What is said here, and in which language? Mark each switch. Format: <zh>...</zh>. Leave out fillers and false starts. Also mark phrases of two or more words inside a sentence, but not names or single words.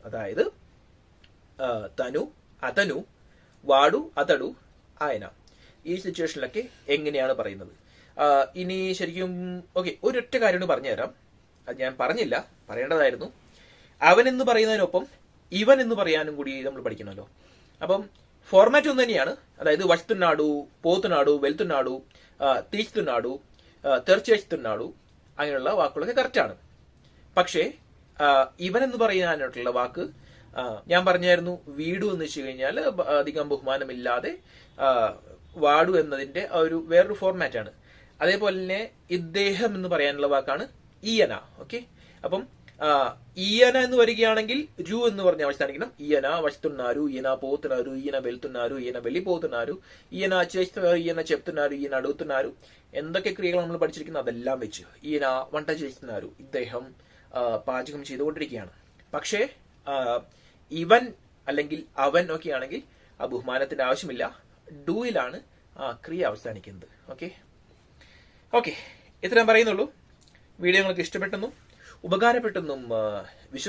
<te>അതായത് తను, అతను, వాడు, అతడు, ఆయన.</te> <ml>ഈ സിറ്റുവേഷനിലൊക്കെ എങ്ങനെയാണ് പറയുന്നത്? ഇനി ശരിക്കും ഓക്കെ, ഒരൊറ്റ കാര്യം പറഞ്ഞു തരാം. അത് ഞാൻ പറഞ്ഞില്ല, പറയേണ്ടതായിരുന്നു. അവൻ എന്ന് പറയുന്നതിനൊപ്പം ഇവൻ എന്ന് പറയാനും കൂടി നമ്മൾ പഠിക്കണമല്ലോ. അപ്പം ഫോർമാറ്റ് ഒന്ന് തന്നെയാണ്. അതായത്</ml> <te>వస్తున్నాడు, పోతున్నాడు, వెళ్తున్నాడు, తీస్తున్నాడు, తెరచేస్తున్నాడు,</te> <ml>അങ്ങനെയുള്ള വാക്കുകളൊക്കെ കറക്റ്റാണ്. പക്ഷേ ഇവൻ എന്ന് പറയാനായിട്ടുള്ള വാക്ക് ഞാൻ പറഞ്ഞായിരുന്നു, വീടു എന്ന് വെച്ച് കഴിഞ്ഞാൽ അധികം ബഹുമാനമില്ലാതെ വാടു എന്നതിന്റെ ഒരു വേറൊരു ഫോർമാറ്റ് ആണ്. അതേപോലെ തന്നെ ഇദ്ദേഹം എന്ന് പറയാനുള്ള വാക്കാണ് ഈയന. ഓക്കെ. അപ്പം ఈయన എന്ന് വരികയാണെങ്കിൽ രു എന്ന് പറഞ്ഞ് അവസാനിക്കണം.</ml> <te>ఈయన వస్తున్నారు, ఈయన పోతున్నారు, ఈయన వెళ్తున్నారు, ఈయన వెళ్ళిపోతున్నారు, ఈయన చేస్తున్నారు, ఈయన చెప్తున్నారు, ఈయన అడుగుతున్నారు.</te> <ml>എന്തൊക്കെ ക്രിയകൾ നമ്മൾ പഠിച്ചിരിക്കുന്നു അതെല്ലാം വെച്ച്</ml> <te>ఈయన వంట చేస్తున్నారు,</te> <ml>ഇദ്ദേഹം പാചകം ചെയ്തുകൊണ്ടിരിക്കുകയാണ്. പക്ഷേ ഇവൻ അല്ലെങ്കിൽ അവൻ ഒക്കെ ആണെങ്കിൽ ആ ബഹുമാനത്തിന്റെ ആവശ്യമില്ല, ഡൂയിലാണ് ക്രിയ അവസാനിക്കുന്നത്. ഓക്കെ ഓക്കെ. ഇത്രയും പറയുന്നുള്ളൂ. വീഡിയോ നിങ്ങൾക്ക് ഇഷ്ടപ്പെട്ടെന്നും ഉപകാരപ്പെട്ടെന്നും വിശ്വസിക്കുന്നു.</ml>